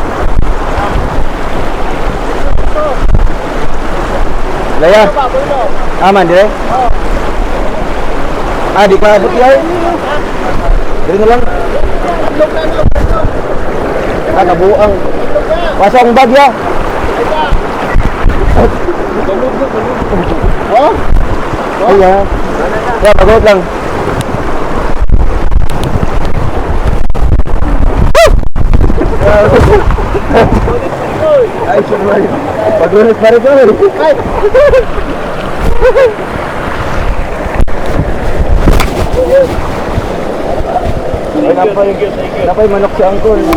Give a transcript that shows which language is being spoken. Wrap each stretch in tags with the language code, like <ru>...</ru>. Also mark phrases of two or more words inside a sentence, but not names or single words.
<ceb>Laya. Aman dire. Di pa abot yan. Dire na lang. Nabuang. Pasang bag ya. Oh? Iya. Ya, bagot lang. Ay, sorry. Pag-ulit pa rin ko. Ay! Napay manok si Angkol.</ceb>